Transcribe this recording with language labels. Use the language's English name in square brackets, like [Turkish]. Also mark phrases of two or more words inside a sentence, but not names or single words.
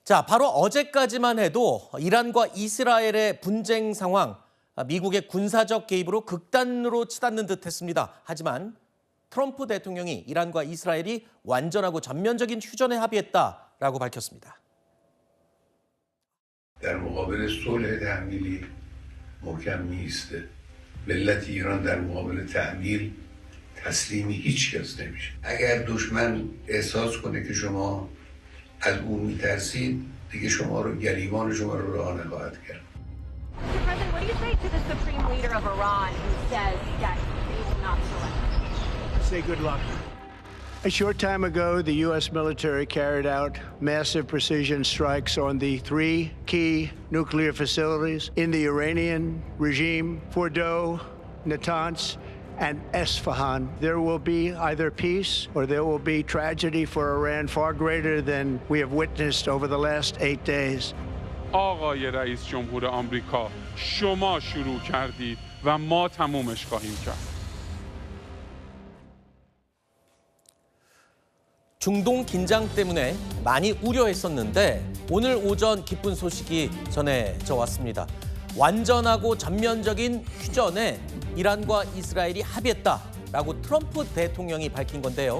[Korean] 자, 바로 어제까지만 해도 이란과 이스라엘의 분쟁 상황, 미국의 군사적 개입으로 극단으로 치닫는 듯했습니다. 하지만 트럼프 대통령이 이란과 이스라엘이 완전하고 전면적인 휴전에 합의했다라고 밝혔습니다. [Persian] در مقابل صلح تحمیلی محکم میسته. ملت ایران در مقابل تحمیل تسلیم هیچ کس نمیشه. اگر دشمن احساس کنه که شما از او میترسید دیگه شما رو گریبان شما رو رها نخواهد کرد. [English] Mr. President, what do you say to the supreme leader of Iran who says that they will not surrender? Say good luck. A short time ago, the U.S. military carried out massive precision strikes on the three key nuclear facilities in the Iranian regime, Fordow, Natanz, and Esfahan. There will be either peace or there will be tragedy for Iran far greater than we have witnessed over the last 8 days. [Persian] آقای رئیس جمهور آمریکا شما شروع کردید و ما تمومش خواهیم کرد. [Korean] 중동 긴장 때문에 많이 우려했었는데 오늘 오전 기쁜 소식이 전해져 왔습니다. 완전하고 전면적인 휴전에 이란과 이스라엘이 합의했다라고 트럼프 대통령이 밝힌 건데요.